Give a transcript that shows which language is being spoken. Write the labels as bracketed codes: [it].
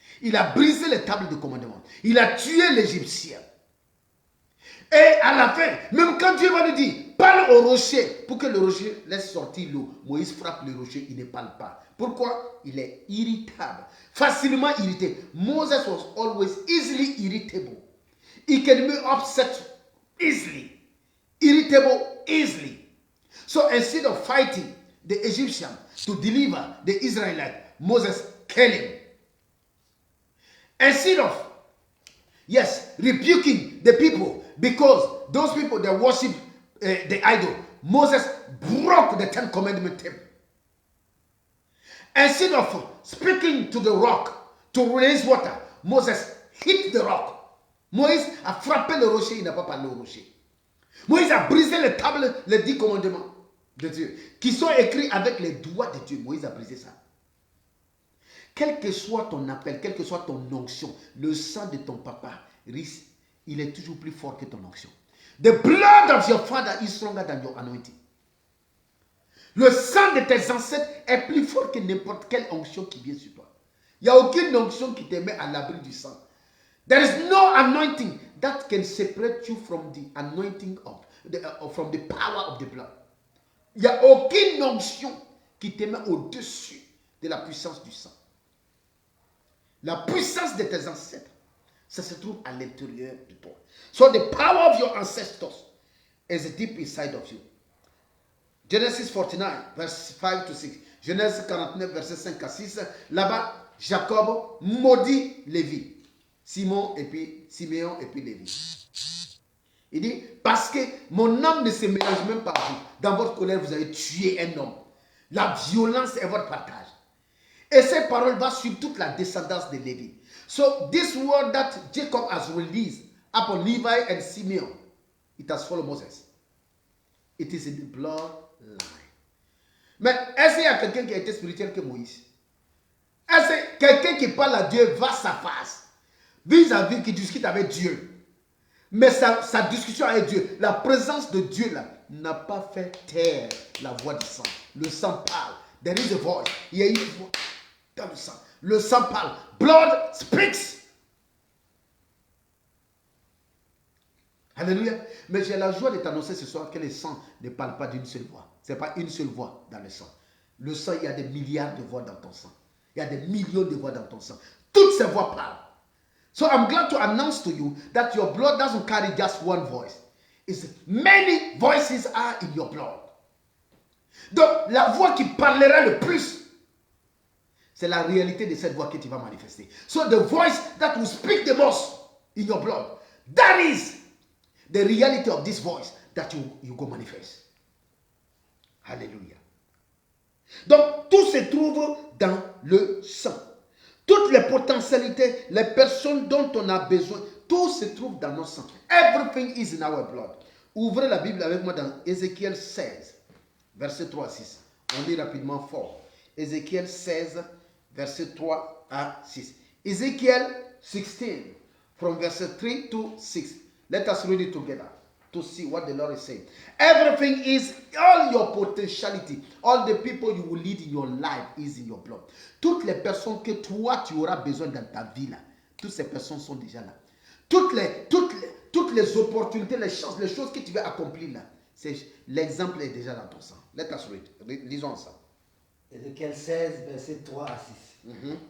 [fr] Il a brisé les tables de commandement. Il a tué l'Égyptien. Et à la fin, même quand Dieu va lui dire, parle au rocher pour que le rocher laisse sortir l'eau, Moïse frappe le rocher, il ne parle pas. Pourquoi? Il est irritable, facilement irrité. [en] Moses was always easily irritable. He can be upset easily. Irritable easily. So instead of fighting the Egyptian to deliver the Israelites, Moses killed him. Instead of, rebuking the people because those people that worship the idol, Moses broke the 10 commandment table. Instead of speaking to the rock to raise water, Moses hit the rock. [fr] Moïse a frappé le rocher, il n'a pas parlé au rocher. Moïse a brisé les tables, les 10 commandements de Dieu, qui sont écrits avec les doigts de Dieu. Moïse a brisé ça. Quel que soit ton appel, quelle que soit ton onction, le sang de ton papa, il est toujours plus fort que ton onction. [en] The blood of your father is stronger than your anointing. [fr] Le sang de tes ancêtres est plus fort que n'importe quelle onction qui vient sur toi. Il n'y a aucune onction qui te met à l'abri du sang. [en] There is no anointing that can separate you from the anointing from the power of the blood. [fr] Il n'y a aucune onction qui te met au-dessus de la puissance du sang. La puissance de tes ancêtres, ça se trouve à l'intérieur de toi. [en] So the power of your ancestors is deep inside of you. Genesis 49, verse 5 to 6. [fr] Genèse 49, verset 5 à 6. Là-bas, Jacob maudit Lévi. Siméon et puis Lévi. Il dit, parce que mon âme ne se mélange même pas à vous. Dans votre colère, vous avez tué un homme. La violence est votre partage. Et ces paroles vont suivre toute la descendance de Lévi. [en] So this word that Jacob has released upon Levi and Simeon, it has followed Moses. It is in the bloodline. [fr] Mais est-ce qu'il y a quelqu'un qui a été spirituel que Moïse? Est-ce que quelqu'un qui parle à Dieu face à face, vis-à-vis, qui discute avec Dieu? Mais sa discussion avec Dieu, la présence de Dieu là, n'a pas fait taire la voix du sang. Le sang parle. [en] There is a voice. [fr] Il y a une voix dans le sang. Le sang parle. [en] Blood speaks. [fr] Alléluia. Mais j'ai la joie de t'annoncer ce soir que le sang ne parle pas d'une seule voix. Ce n'est pas une seule voix dans le sang. Le sang, il y a des milliards de voix dans ton sang. Il y a des millions de voix dans ton sang. Toutes ces voix parlent. [en] So I'm glad to announce to you that your blood doesn't carry just one voice. It's many voices are in your blood. [fr] Donc, la voix qui parlera le plus, c'est la réalité de cette voix que tu vas manifester. [en] So the voice that will speak the most in your blood, that is the reality of this voice that you go manifest. [fr] Alléluia. Donc, tout se trouve dans le sang. Toutes les potentialités, les personnes dont on a besoin, tout se trouve dans nos sangs. [en] Everything is in our blood. [fr] Ouvrez la Bible avec moi dans Ézéchiel 16, verset 3 à 6. On lit rapidement fort. Ézéchiel 16, verset 3 à 6. [en] Ézéchiel 16, from verset 3 to 6. Let us read it together. to see what the Lord is saying. Everything is, all your potentiality, all the people you will lead in your life is in your blood. [fr] Toutes les personnes que toi tu auras besoin dans ta vie là, toutes ces personnes sont déjà là. Toutes les opportunités, les chances, les choses que tu vas accomplir là, l'exemple est déjà dans ton sang. [en] Let us read. [fr] Lisons ça. Ézéchiel 16, verset 3 à 6.